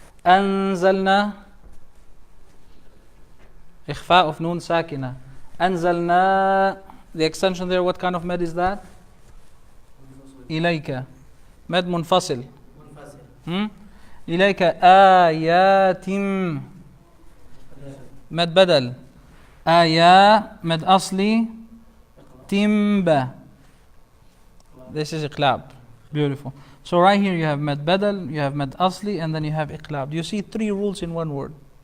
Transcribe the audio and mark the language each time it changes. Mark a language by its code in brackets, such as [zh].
[ar] أنزلنا إخفاء [en] of [ar] نون ساكنة. أنزلنا. [en] The extension there, what kind of med is that? [ar] إليك مد منفصل منفصل. إليك آيات مد بدل آيا مد أصلي تمبا. [en] This is iqlab. Beautiful. So right here you have mad badal, you have mad asli, and then you have iqlab. Do you see 3 rules in one word?